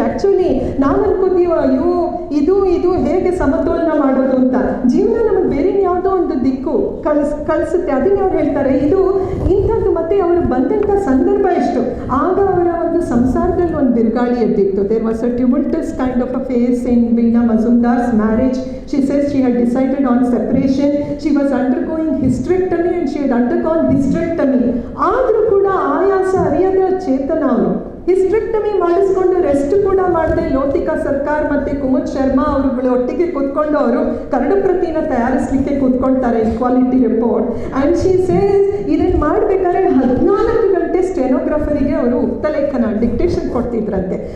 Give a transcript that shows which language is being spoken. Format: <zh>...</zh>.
<kn>Actually ನಾವು ಅನ್ಕೋತೀವ, ಅಯ್ಯೋ ಇದು ಹೇಗೆ ಸಮತೋಲನ ಮಾಡೋದು ಅಂತ. ಜೀವನ ನಮಗೆ ಬೇರೆ ಯಾವುದೋ ಒಂದು ದಿಕ್ಕು ಕಳಿಸುತ್ತೆ. ಅದನ್ನೇ ಅವ್ರು ಹೇಳ್ತಾರೆ, ಇದು ಇಂಥದ್ದು. ಮತ್ತು ಅವರು ಬಂದಂಥ ಸಂದರ್ಭ ಎಷ್ಟು, ಆಗ ಅವರ ಒಂದು ಸಂಸಾರದಲ್ಲಿ ಒಂದು ಬಿರುಗಾಳಿ ಎದ್ದಿತ್ತು.</kn> <en>There was a tumultuous kind of a phase in Veena Majumdar's marriage. She says she had decided on separation. She was undergoing hysterectomy and she had undergone hysterectomy.</en> <kn>ಆದರೂ ಕೂಡ ಆಯಾಸ ಅರಿಯದ ಚೇತನ ಅವನು. ಹಿಸ್ಟ್ರೆಕ್ಟಮಿ ಮಾಡಿಸ್ಕೊಂಡು ರೆಸ್ಟ್ ಕೂಡ ಮಾಡದೆ ಲೋತಿಕಾ ಸರ್ಕಾರ್ ಮತ್ತು ಕುಮುದ್ ಶರ್ಮಾ ಅವರುಗಳು ಒಟ್ಟಿಗೆ ಕೂತ್ಕೊಂಡು ಅವರು curd ಪ್ರತಿನ ತಯಾರಿಸಲಿಕ್ಕೆ ಕೂತ್ಕೊಳ್ತಾರೆ, equality report.</kn> <en>and she says</en> <kn>ಇದನ್ನು ಮಾಡಬೇಕಾದ್ರೆ 14 ಗಂಟೆ ಸ್ಟೆನೋಗ್ರಾಫರಿಗೆ ಅವರು ಉಕ್ತಲೇಖನ ಡಿಕ್ಟೇಷನ್ ಕೊಡ್ತಿದ್ರಂತೆ.</kn>